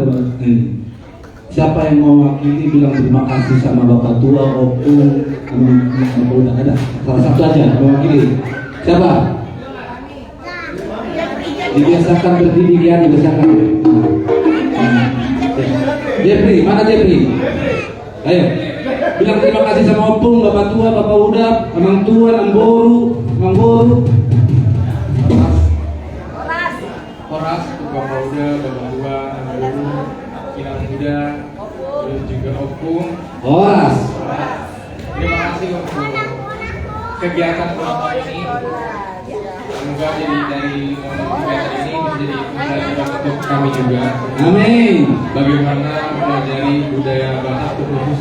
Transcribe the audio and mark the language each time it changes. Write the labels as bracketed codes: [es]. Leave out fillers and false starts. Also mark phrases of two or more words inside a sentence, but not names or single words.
[id] Siapa yang mau wakili bilang terima kasih sama bapak tua, opung, sama udah ada. Salah satu aja mewakili. Siapa? Dibiasakan berdidik ya, dibiasakan. Jeffrey, mana Jeffrey? Ayo, bilang terima kasih sama opung, bapak tua, bapak udah, [bbc] amang tua, amang boru. [id] Horas, bapak udah, bapak tua, [bbc] amang boru, [id] Kinang muda, dan juga opung. Horas. Terima kasih untuk kegiatan selama ini. Semoga dari kegiatan ini menjadi pembelajaran untuk kami juga. Amin. Bagaimana mempelajari budaya Batak khusus